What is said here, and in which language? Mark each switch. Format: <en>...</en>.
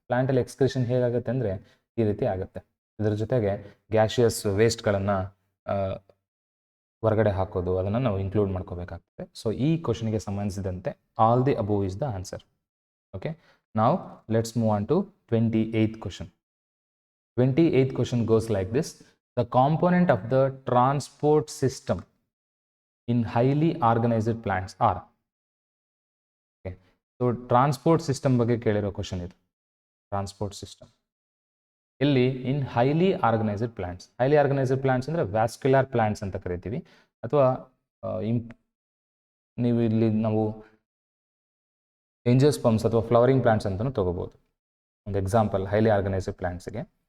<kn>ಪ್ಲಾಂಟಲ್ಲಿ excretion ಹೇಗಾಗುತ್ತೆ ಅಂದರೆ ಈ ರೀತಿ ಆಗುತ್ತೆ. ಇದರ ಜೊತೆಗೆ ಗ್ಯಾಷಿಯಸ್ ವೇಸ್ಟ್ಗಳನ್ನು ಹೊರಗಡೆ ಹಾಕೋದು, ಅದನ್ನು ನಾವು ಇನ್ಕ್ಲೂಡ್ ಮಾಡ್ಕೋಬೇಕಾಗ್ತದೆ. ಸೊ ಈ ಕ್ವಶನ್ಗೆ ಸಂಬಂಧಿಸಿದಂತೆ all the above is the answer.</kn> <en>Okay, ನಾವು let's move on to 28th question. 28th question goes like this. The component of the transport system in highly organized plants are.</en> <kn>Okay, so transport system ಬಗ್ಗೆ ಕೇಳಿರೋ question ಇದು. Transport system ಇಲ್ಲಿ</kn> <en>In highly organised plants.</en> <kn>Highly organised plants ಅಂದರೆ vascular plants ಅಂತ ಕರಿತೀವಿ, ಅಥವಾ ನೀವು ಇಲ್ಲಿ ನಾವು ಎಂಜಿಯೋಸ್ಪರ್ಮ್ಸ್ ಅಥವಾ ಫ್ಲವರಿಂಗ್ ಪ್ಲಾಂಟ್ಸ್ ಅಂತಲೂ ತೊಗೋಬೋದು ಒಂದು ಎಕ್ಸಾಂಪಲ್ ಹೈಲಿ ಆರ್ಗನೈಸ್ಡ್ ಪ್ಲಾಂಟ್ಸ್ಗೆ.</kn>